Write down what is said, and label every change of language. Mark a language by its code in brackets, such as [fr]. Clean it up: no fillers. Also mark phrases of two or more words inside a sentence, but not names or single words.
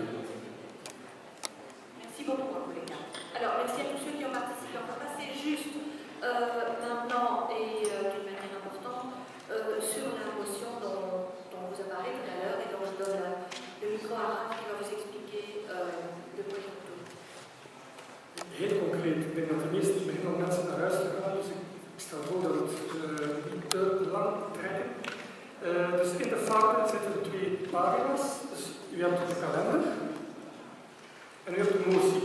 [fr] Merci beaucoup, collègue. Alors, merci à tous ceux qui ont participé. On va passer juste maintenant et d'une manière importante sur la motion dont vous avez parlé tout à l'heure et dont je donne le micro à Raph qui va vous expliquer de quoi il retourne. [nl] Heel concreet, ik denk dat de meeste beginnen om mensen naar huis te gaan, dus ik stel voor dat het niet te lang trekken. Dus in de vakken zitten 2 pagina's, dus u hebt de kalender en u hebt de motie.